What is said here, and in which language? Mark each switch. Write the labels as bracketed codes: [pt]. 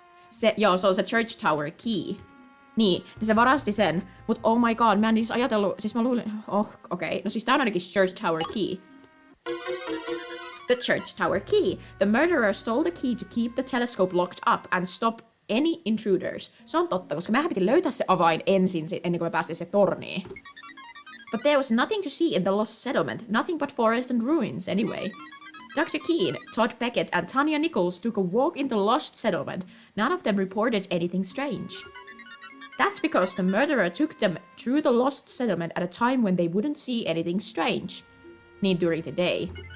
[fi] Se on se church tower key. Niin se varasti sen, mut [en] oh my god, [fi] mä en siis ajatellut, siis mä luulin, okei. No siis tää on ainakin [en] church tower key. The church tower key. The murderer stole the key to keep the telescope locked up and stop any intruders. [fi] Se on totta, koska mehän piti löytää se avain ensin, ennen kuin me päästiin se torniin. [en] But there was nothing to see in the lost settlement, nothing but forest and ruins anyway. Dr. Keane, Todd Beckett, and Tanya Nichols took a walk in the lost settlement. None of them reported anything strange. That's because the murderer took them through the lost settlement at a time when they wouldn't see anything strange. Niin during the day.